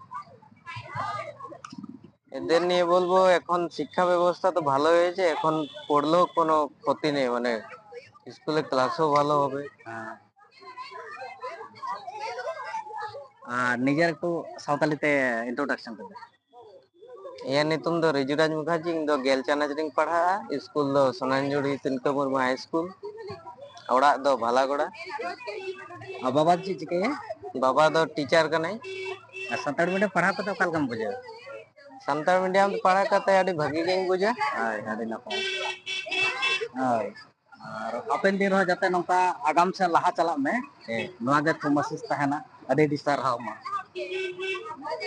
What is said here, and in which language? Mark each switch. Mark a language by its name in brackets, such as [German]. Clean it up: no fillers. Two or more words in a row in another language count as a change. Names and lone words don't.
[Bangla] এদের নিয়ে বলবো, এখন শিক্ষা ব্যবস্থা তো ভালো হয়েছে, এখন পড়লেও কোনো ক্ষতি নেই, মানে স্কুলে ক্লাসও ভালো হবে। আহ, আর নিজের একটু সাঁওতালিতে ইন্ট্রোডাকশন দেবে। [Santali] ᱤᱧᱟᱹᱜ ᱧᱩᱛᱩᱢ ᱫᱚ ᱨᱤᱡᱩᱨᱟᱡᱽ ᱢᱩᱠᱷᱟᱨᱡᱤ, ᱤᱧ ᱫᱚ ᱜᱮᱞ ᱪᱟᱱᱟᱪ ᱨᱤᱧ ᱯᱟᱲᱦᱟᱜᱼᱟ, ᱥᱠᱩᱞ ᱫᱚ ᱥᱳᱱᱟᱧᱡᱩᱲᱤ ᱛᱤᱞᱠᱟᱹ ᱢᱩᱨᱢᱩ ᱦᱟই ᱥᱠᱩᱞ, ᱚᱲᱟᱜ ᱫᱚ ᱵᱷᱟᱞᱟᱜᱚᱲᱟ। [Bangla] আর বাবা [Santali] ᱪᱮᱫ ᱪᱤᱠᱟᱹᱭᱟ? ᱵᱟᱵᱟ ᱫᱚ ᱴᱤᱪᱟᱨ ᱠᱟᱱᱟᱭ। [Bangla] আর সাঁতার মিডিয়াম [Santali] ᱯᱟᱲᱦᱟᱣ ᱠᱟᱛᱮ ᱚᱠᱟ ᱞᱮᱠᱟᱢ ᱵᱩᱡᱷᱟᱹᱣᱟ? ᱥᱟᱱᱛᱟᱲ ᱢᱤᱰᱤᱭᱟᱢ ᱛᱮ ᱯᱟᱲᱦᱟᱣ ᱠᱟᱛᱮ ᱟᱹᱰᱤ ᱵᱷᱟᱹᱜᱤ ᱜᱤᱧ ᱵᱩᱡᱟ। ᱦᱳᱭ, ᱟᱹᱰᱤ ᱱᱟᱯᱟᱭ। ᱦᱳᱭ। ᱟᱨ ᱦᱟᱯᱮᱱ ᱫᱤᱱ ᱨᱮᱦᱚᱸ ᱡᱟᱛᱮ ᱱᱚᱝᱠᱟ ᱟᱜᱟᱢ ᱥᱮᱫ ᱞᱟᱦᱟ ᱪᱟᱞᱟᱜ ᱢᱮ, ᱱᱚᱣᱟ ᱜᱮ ᱛᱷᱩᱢᱟᱥᱤᱥ ᱛᱟᱦᱮᱱᱟ। ᱟᱹᱰᱤ ᱟᱹᱰᱤ ᱥᱟᱨᱦᱟᱣ ᱢᱟ।